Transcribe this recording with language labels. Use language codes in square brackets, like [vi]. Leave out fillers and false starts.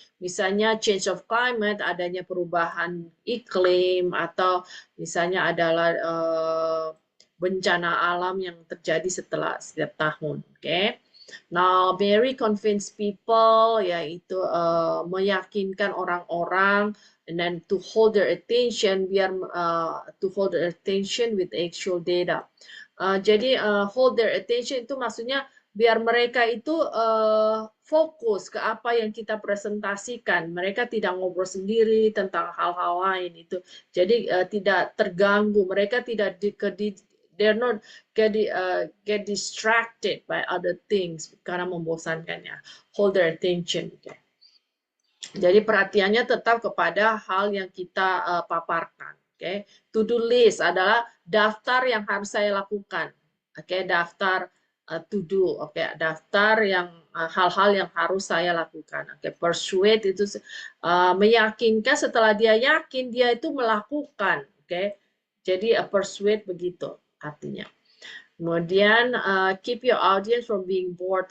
[id] Misalnya [en] change of climate, [id] adanya perubahan iklim, atau misalnya adalah bencana alam yang terjadi setelah setiap tahun, oke? [en] Now, Mary convinced people, [id] yaitu meyakinkan orang-orang, [en] and then to hold their attention, to hold their attention with actual data. [id] Jadi [en] hold their attention [id] itu maksudnya biar mereka itu fokus ke apa yang kita presentasikan. Mereka tidak ngobrol sendiri tentang hal-hal lain itu. Jadi tidak terganggu. Mereka tidak [en] they're not get distracted by other things [id] karena membosankannya. [en] Hold their attention. [id] Okay. Jadi perhatiannya tetap kepada hal yang kita paparkan. Okay. To-do list adalah daftar yang harus saya lakukan. Oke, daftar to do. Oke, daftar yang hal-hal yang harus saya lakukan. Oke, persuade itu meyakinkan. Setelah dia yakin, dia itu melakukan. Oke, jadi persuade begitu artinya. Kemudian [en] keep your audience from being bored.